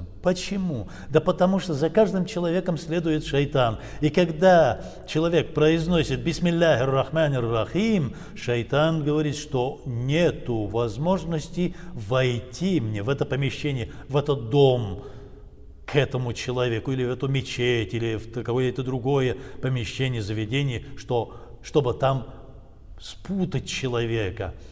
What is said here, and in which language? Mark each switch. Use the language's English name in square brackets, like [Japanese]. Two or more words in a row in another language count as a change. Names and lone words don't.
[Russian] Почему? Да потому что за каждым человеком следует шайтан. И когда человек произносит [Arabic] بسم الله الرحمن الرحيم, [Russian] шайтан говорит, что нету возможности войти мне в это помещение, в этот дом, к этому человеку, или в эту мечеть, или в какое-то другое помещение, заведение, чтобы там спутать человека,